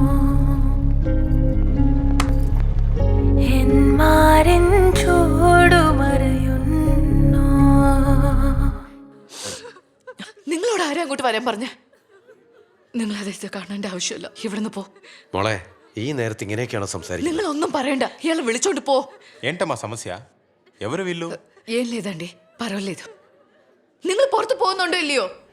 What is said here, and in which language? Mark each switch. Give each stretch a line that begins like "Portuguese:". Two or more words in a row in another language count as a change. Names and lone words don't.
Malayalam: എന്മാരിൻ ചൂടുമറയുന്നു. നിങ്ങളോട് ആരും അങ്ങോട്ട് വരാൻ പറഞ്ഞ? നിങ്ങൾ അദ്ദേഹത്തെ കാണേണ്ട ആവശ്യമില്ല, ഇവിടുന്ന് പോ. മോളെ, ഈ നേരത്തെ ഇങ്ങനെയൊക്കെയാണോ സംസാരിക്കുന്നത്? നിങ്ങളൊന്നും പറയണ്ട, ഇയാളെ വിളിച്ചോണ്ട് పో.
Telugu: ఏంటమ్మా సమస్య? ఎవరు వీళ్ళు? ఏం లేదండి, పర్వాలేదు.
Malayalam: നിങ്ങൾ പുറത്ത് പോകുന്നുണ്ടോ ഇല്ലയോ?